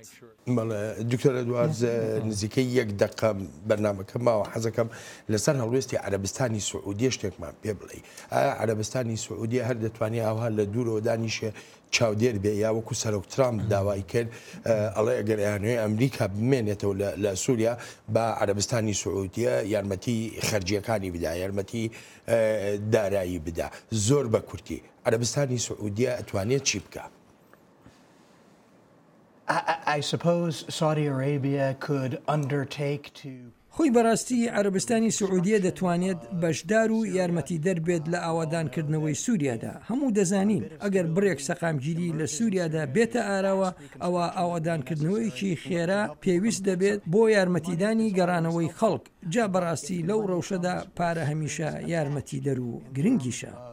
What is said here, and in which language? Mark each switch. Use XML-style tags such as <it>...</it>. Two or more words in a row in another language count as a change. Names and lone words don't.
<ckb>دکتۆر ئەدوارد نزیکەی یەک دقە بەرنامەکە ماوە حەزەکەم لەسەر هەڵوێستی عەرەبستانی سوعودیە شتێکمان پێ بڵێ ئایا عەرەبستانی سوعودیە هەر دەتوانێت ئەوها لە دوورەوە دانیشێ چاودێر بێ یا وەکو سەرۆک ترامپ داوای کرد ئەڵێ ئەگەر یانوێ ئەمریکا بمێنێتەوە لە سووریا بە عەرەبستانی سوعودیە یارمەتی خەرجیەکانی بدا یارمەتی دارایی بدا زۆر بە کورتی عەرەبستانی سوعودیە ئەتوانێت چی بکە؟</ckb> <en>I suppose Saudi Arabia could undertake to</en> <ckb>خۆی بەڕاستی عەرەبستانی سوعودیە دەتوانێت بەشدار و یارمەتی دەربێت لە ئاوادانکردنەوەی سووریادا هەموو دەزانین ئەگەر بڕێک سەقامگیری لە سووریادا بێتە ئاراوە ئەوە ئاوادانکردنەوەیکی خێرا پێویست دەبێت بۆ یارمەتیدانی گەڕانەوەی خەڵک جا بەڕاستی لەو ڕەوشەدا پارە هەمیشە یارمەتی دەر و گرنگیشە.</ckb>